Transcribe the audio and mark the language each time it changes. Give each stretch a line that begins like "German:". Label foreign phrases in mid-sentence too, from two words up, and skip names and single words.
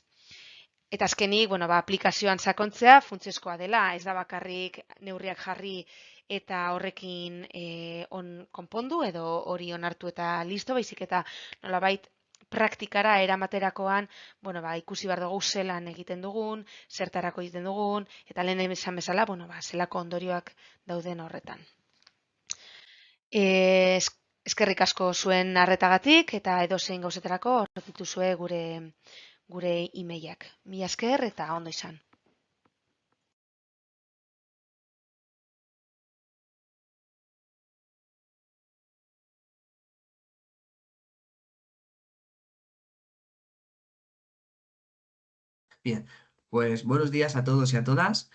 Basque: Eta azkenik, aplikazioan sakontzea funtsezkoa dela, ez da bakarrik neurriak jarri eta horrekin konpondu edo hori onartu eta listo, baizik eta nolabait praktikara eramaterakoan, ikusi behar dugu zelan egiten dugun, zertarako egiten dugun, eta lehen esan bezala, zelako ondorioak dauden horretan. Eskerrik asko zuen arretagatik, eta edozein gauzetarako horretituzue gure e-mailak. Mila esker eta ondo izan.
Spanish: Bien, pues buenos días a todos y a todas.